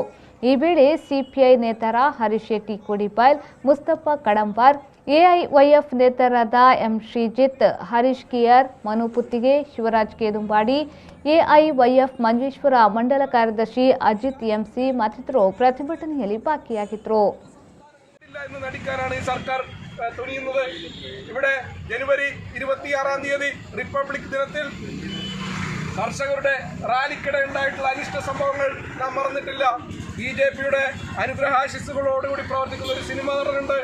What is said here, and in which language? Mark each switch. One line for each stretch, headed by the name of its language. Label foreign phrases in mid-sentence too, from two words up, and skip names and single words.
Kannada: ಈ ವೇಳೆ ಸಿಪಿಐ ನೇತರ ಹರೀಶ್ ಶೆಟ್ಟಿ ಕೋಡಿಬೈಲ್, ಮುಸ್ತಫಾ ಕಡಂಬಾರ್, ಎಐವೈಎಫ್ ನೇತರಾದ ಎಂ ಶ್ರೀಜಿತ್, ಹರೀಶ್ ಕಿಯರ್, ಮನು ಪುತ್ತಿಗೆ, ಶಿವರಾಜ್ ಕೇದುಂಬಾಡಿ, ಎಐವೈಎಫ್ ಮಂಜೇಶ್ವರ ಮಂಡಲ ಕಾರ್ಯದರ್ಶಿ ಅಜಿತ್ ಎಂಸಿ ಮತ್ತಿತರರು ಪ್ರತಿಭಟನೆಯಲ್ಲಿ ಭಾಗಿಯಾಗಿದ್ದರು.
Malayalam: സർക്കാർ തുനിയുന്നത് ഇവിടെ ജനുവരി 26-ാം തീയതി റിപ്പബ്ലിക് ദിനത്തിൽ കർഷകരുടെ റാലിക്കിടെ ഉണ്ടായിട്ടുള്ള അനിഷ്ട സംഭവങ്ങൾ നാം മറന്നിട്ടില്ല. ബിജെപിയുടെ അനുഗ്രഹാശിസ്സുകളോടുകൂടി പ്രവർത്തിക്കുന്ന ഒരു സിനിമാ നടനുണ്ട്.